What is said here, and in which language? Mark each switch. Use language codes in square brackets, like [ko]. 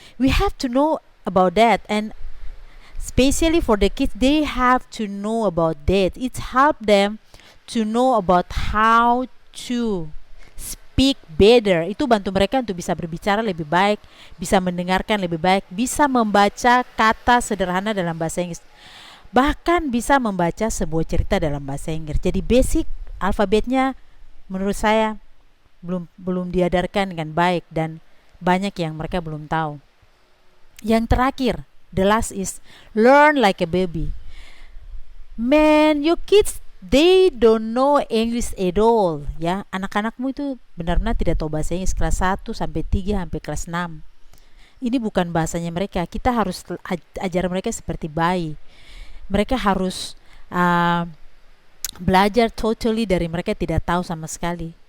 [en] We have to know about that, and especially for the kids, they have to know about that. It helps them to know about how to speak better. [id] Itu bantu mereka untuk bisa berbicara lebih baik, bisa mendengarkan lebih baik, bisa membaca kata sederhana dalam bahasa Inggris, bahkan bisa membaca sebuah cerita dalam bahasa Inggris. Jadi basic alfabetnya menurut saya belum diadarkan dengan baik, dan banyak yang mereka belum tahu. Yang terakhir, [en] the last is learn like a baby. Man, your kids, they don't know English at all, ya. [id] Anak-anakmu itu benar-benar tidak tahu bahasa Inggris kelas 1 sampai 3 sampai kelas 6. Ini bukan bahasanya mereka. Kita harus ajar mereka seperti bayi. Mereka harus belajar totally dari mereka tidak tahu sama sekali.